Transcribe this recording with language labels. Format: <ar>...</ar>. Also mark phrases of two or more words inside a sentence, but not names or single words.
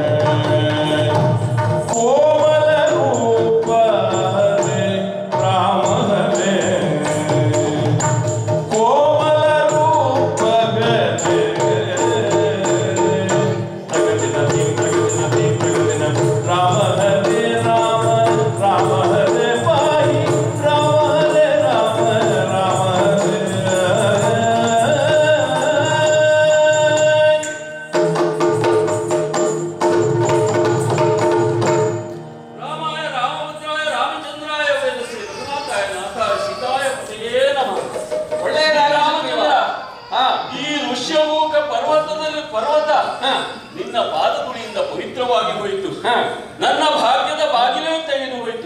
<sa>ಕೋಮಲ ರೂಪ ಹರೇ ರಾಮ ಹರೇ ಕೋಮಲ ರೂಪ ಹರೇ ಪ್ರಗತಿನ ರಾಮ ಹರೇ ರಾಮ ರಾಮ ಹರೇ ಪಾಹಿ ರಾಮ ಹರೇ ರಾಮ ರಾಮ ಹರೇ ರಾಮಾಯ ರಾಮಭದ್ರಾಯ ರಾಮಚಂದ್ರಾಯ ವೇದಸೇ ರಘುನಾಥಾಯ ನಾಥಾಯ ಸೀತಾಯ ಪತಿಯೇ ನಮಃ.</sa> <kn>ಒಳ್ಳೆಯ ರಾಮಚಂದ್ರ, ಈ ಋಷ್ಯಮೂಕ ಪರ್ವತ ನಿನ್ನ ಪಾದಧೂಳಿಯಿಂದ ಪವಿತ್ರವಾಗಿ ಹೋಯಿತು. ನನ್ನ ಭಾಗ್ಯದ ಬಾಗಿಲೇ ತೆಗೆದು ಹೋಯಿತು.</kn>